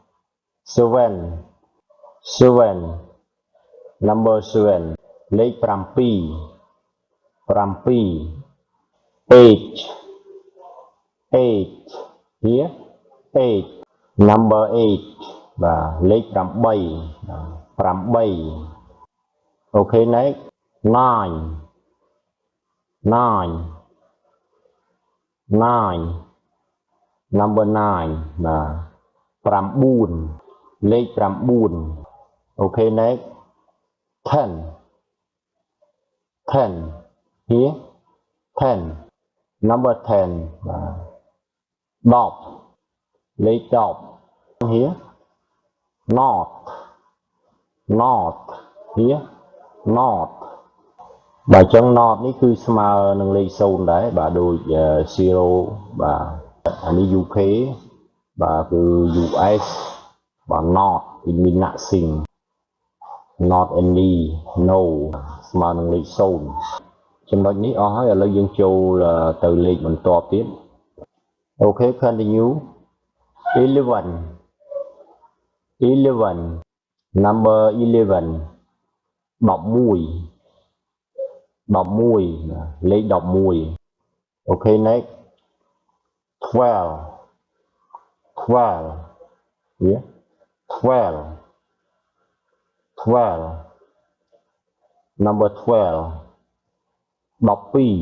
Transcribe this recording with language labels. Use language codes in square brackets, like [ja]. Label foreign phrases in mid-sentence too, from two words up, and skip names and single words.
[en] 7 number 7 លេខ7 8 here 8 number 8 [km] បាទលេខ8អូខេ [en] next 9 number 9 [km] បាទ9លេខ9អូខេ [en] next 10 here 10 number 10 [km] បាទ10លេខ10 [en] here not here not [km] បាទអញ្ចឹង [en] not [km] នេះគឺស្មើនឹងលេខ0ដែរបាទដូច 0 បាទអានេះ UK បាទគឺ US បាទ [en] not it mean nothing not any no [km] ស្មើនឹងលេខ0ចំណុចនេះអស់ហើយឥឡូវយើងចូលទៅលេខបន្ទាប់ទៀតអូខេ continue 11 [en] number 11 11 [km] លេខ11អូខេ [en] next 12 yeah 12 number 12 12